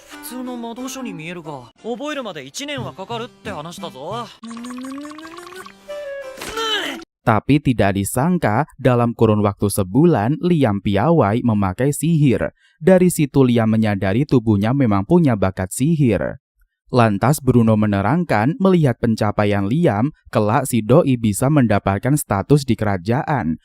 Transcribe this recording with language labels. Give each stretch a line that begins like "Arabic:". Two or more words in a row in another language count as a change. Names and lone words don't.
Japanese: 普通の魔導書に見えるが、覚えるまで1年はかかるって話だぞ。
Indonesian: Tapi tidak disangka, dalam kurun waktu sebulan, Liam piawai memakai sihir. Dari situ Liam menyadari tubuhnya memang punya bakat sihir. Lantas Bruno menerangkan, melihat pencapaian Liam, kelak si doi bisa mendapatkan status di kerajaan.